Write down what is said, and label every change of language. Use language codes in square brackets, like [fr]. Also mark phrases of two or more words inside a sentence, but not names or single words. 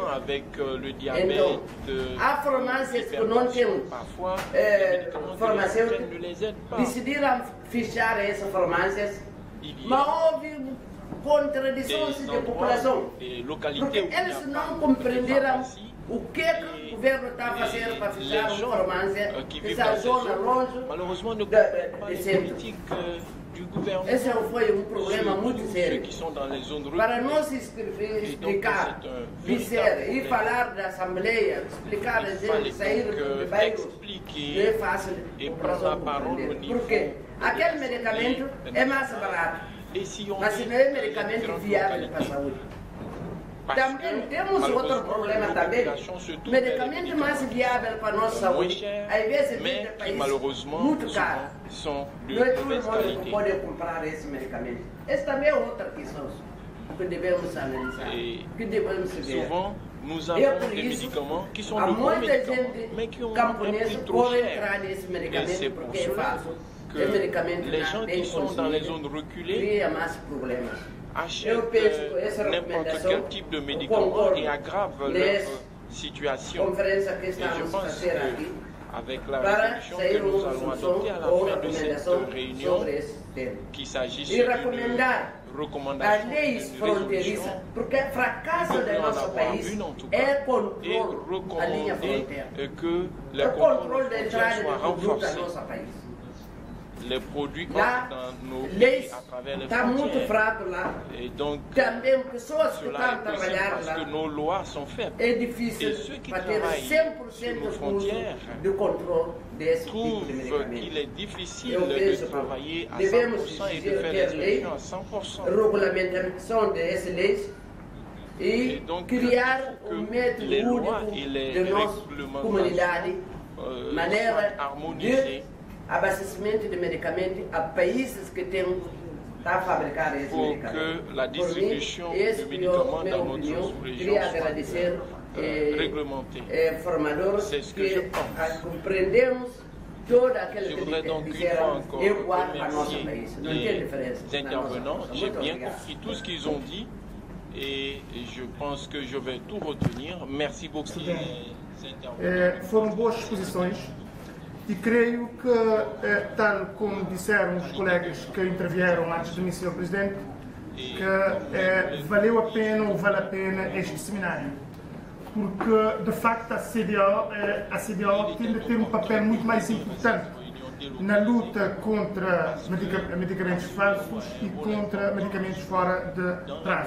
[pt] Então, há farmácias que não têm farmacêuticos, decidiram fechar essas farmácias, mas houve contradições da população, porque eles não compreenderam o que o governo está fazendo para fechar uma farmácia nessa zona longe [fr] malheureusement ne comprennent pas les politiques du gouvernement. [pt] Esse foi problema muito sério. [fr] Ceux qui sont dans les zones reculées. [pt] Para nós explicar, dizer e falar da Assembleia, explicar a gente sair do bairro, não é fácil. Porque aquele medicamento é mais barato, mas não é medicamento viável para a saúde. Também temos outro problema também. Medicamento mais viável para a nossa saúde, às vezes vem de países muito caros. Não é todo mundo que pode comprar esse medicamento. Essa também é outra questão que devemos analisar, que devemos ver. [fr] Souvent, nous avons des médicaments qui sont de bons médicaments, mais qui ont un prix trop cher. Et c'est pour cela que les gens qui sont dans les zones reculées achètent n'importe quel type de médicament et aggravent leur situation. Et je pense qu'avec la résolution que nous allons adopter à la fin de cette réunion, qu'il s'agisse d'une recommandation de résolution, [pt] porque o fracasso do nosso país é controle [fr] que le contrôle des frontières soit renforcé. Les produits entrent dans nos pays à travers les frontières. Et donc, cela est possible parce que nos lois sont faibles. Et ceux qui travaillent sur nos frontières trouvent qu'il est difficile de travailler à 100% et de faire l'inspection à 100%. Et donc, que les lois et les règlements soient harmonisés [pt] abastecimento de medicamentos a países que têm a fabricar esse medicamento. [fr] Que la distribution de médicaments dans notre sous-région soit réglementée. C'est ce que je pense. [pt] Compreendemos todo aquele [fr] Je voudrais donc une fois encore remercier les intervenants. J'ai bien compris tout ce qu'ils ont dit et je pense que je vais tout retenir. Merci beaucoup. [pt] Foram boas exposições. E creio que, tal como disseram os colegas que intervieram antes de mim, Sr. Presidente, que valeu a pena ou vale a pena este seminário. Porque, de facto, a CDAO tende a ter um papel muito mais importante na luta contra medicamentos falsos e contra medicamentos fora de prazo.